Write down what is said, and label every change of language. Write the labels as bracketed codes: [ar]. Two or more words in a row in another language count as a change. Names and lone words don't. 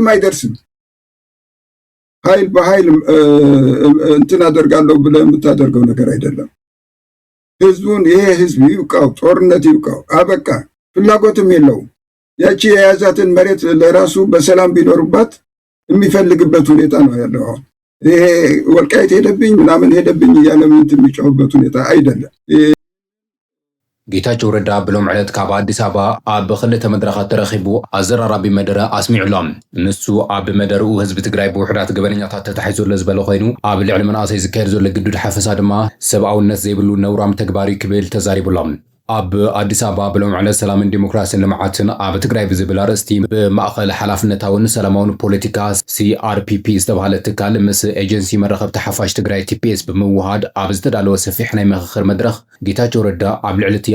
[am] አይደርስም። ኃይል በኃይል እንትን አደርጋለሁ ብለህ የምታደርገው ነገር አይደለም። ህዝቡን ይሄ ህዝብ ይውቃው፣ ጦርነት ይውቃው፣ አበቃ። ፍላጎትም የለውም። ያቺ የያዛትን መሬት ለራሱ በሰላም ቢኖርባት የሚፈልግበት ሁኔታ ነው ያለው። አሁን ይሄ ወልቃይት ሄደብኝ ምናምን ሄደብኝ እያለ ምን የሚጫወበት ሁኔታ አይደለም። [ti] ጌታቸው ረዳ ብሎም ዕለት ካብ አዲስ አበባ ኣብ ክልተ መድረኻት ተረኺቡ ኣዘራራቢ መደረ ኣስሚዑሎም ንሱ ኣብ መደርኡ ህዝቢ ትግራይ ብውሕዳት ገበነኛታት ተታሒዙ ዝበለ ኮይኑ ኣብ ልዕሊ መናእሰይ ዝካየድ ዘሎ ግዱድ ሓፈሳ ድማ ሰብኣውነት ዘይብሉ ነውራም ተግባሪ ክብል ተዛሪቡሎም። ኣብ አዲስ አበባ ብሎም ዕለት ሰላምን ዲሞክራሲን ልምዓትን ኣብ ትግራይ ብዝብል ኣርእስቲ ብማእኸል ሓላፍነታውን ሰላማውን ፖለቲካ CRPP ዝተባሃለ ትካል ምስ ኤጀንሲ መራኸብቲ ሓፋሽ ትግራይ TPS ብምውሃድ ኣብ ዝተዳለወ ሰፊሕ ናይ ምክክር መድረኽ ጌታቸው ረዳ ኣብ ልዕሊ እቲ